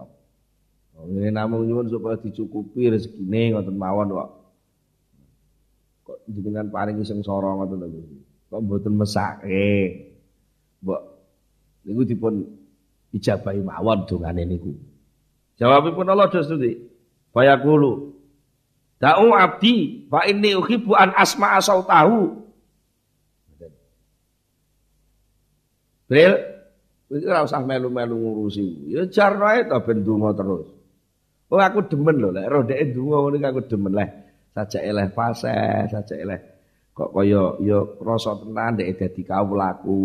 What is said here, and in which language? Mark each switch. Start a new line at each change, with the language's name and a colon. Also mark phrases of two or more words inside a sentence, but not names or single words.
Javanese: Nggih namung nyuwun supaya dicukupi rezekine ngoten mawon kok. Kok jenengan paringi sengsara ngoten to Gusti. Kok mboten mesake. Mbok niku dipun ijabahi mawon dongane niku. Jawabipun Allah Gusti.
Arabic: فيقول دعوا عبدي فإني أحب أن أسمع صوته.
Javanese: Bril, iki ora usah melu-melu ngurusi. Ya jar wae to ben donga terus. Oh aku demen lho lek ro ndeke donga ngono aku demen leh. Sajake leh fase, sajake leh kok kaya ya rasa tenan ndeke dadi kawulaku.